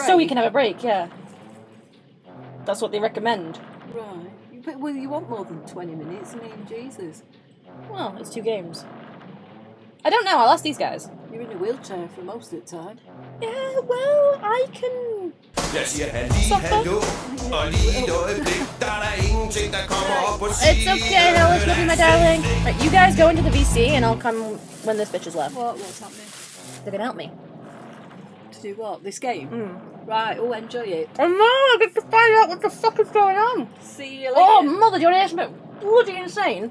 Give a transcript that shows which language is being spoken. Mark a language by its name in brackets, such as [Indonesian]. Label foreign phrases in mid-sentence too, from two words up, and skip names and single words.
[English] So you can have a break, yeah. That's what they recommend. Right. But, well, you want more than 20 minutes. I mean, Jesus. Well, it's 2 games. I don't know, I'll ask these guys. You're in a wheelchair for most of the time. Yeah, well, I can... [Danish] Jeg siger halli, hallo, og lige et øjeblik, der er der ingenting, der kommer op og siger. [English] It's okay, Hellish, love you, my darling. Right, you guys go into the VC and I'll come when this bitch is left. What's happening? They're gonna help me. To do what? This game? Right, oh, enjoy it. Oh no, I get to find out what the fuck is going on. See you later. Oh, mother, do you want to hear something bloody insane?